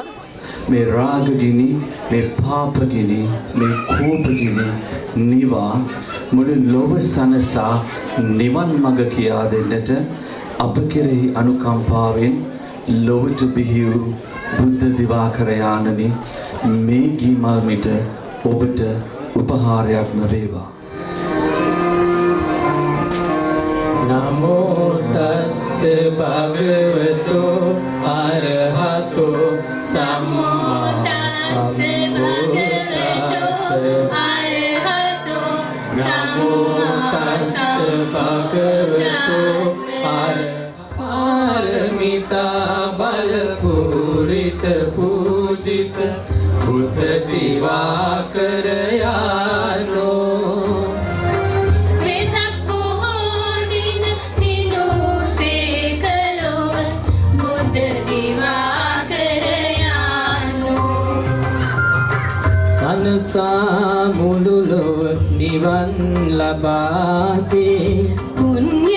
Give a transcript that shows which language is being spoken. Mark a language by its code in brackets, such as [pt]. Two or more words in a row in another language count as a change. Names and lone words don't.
[si] මේ රාගගිනි, මේ පාපගිනි, මේ කෝපගිනි නිවා මුළු ලොව සනසා නිවන් මඟ කියා දෙන්නට අප කෙරෙහි අනුකම්පාවෙන් ලොවට බිහි වූ බුද්ධ දිවාකර යානනි මේ ගී මල් මිට ඔබට උපහාරයක්ම වේවා. [pi] නමෝ තස්ස භගවතෝ අරහතෝ සම්මා සම්බුද්දස්ස නමෝ තස්ස භගවතෝ පාරමිතා බල පූරිත පූජිත බුද්ධ දිවාකර යානෝ [si] සනසා මුළු ලොව නිවන් ලබාදී පුණ්‍ය